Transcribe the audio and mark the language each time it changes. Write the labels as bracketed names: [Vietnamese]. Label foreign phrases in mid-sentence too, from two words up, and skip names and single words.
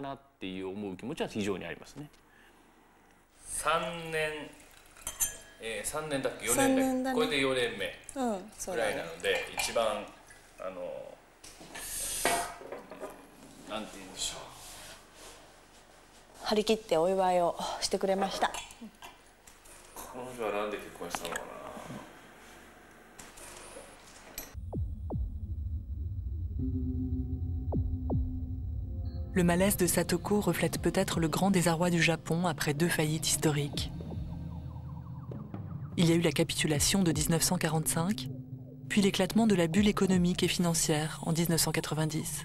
[Japanese] 3 年だっけ4年目これで4年目ぐらいなので一番なんて言うんでしょう張り切ってお祝いをしてくれました。この人はなんで結婚したのかな。 [French] Le malaise de Satoko reflète peut-être le grand désarroi du Japon après 2 faillites historiques. Il y a eu la capitulation de 1945, puis l'éclatement de la bulle économique et financière en 1990.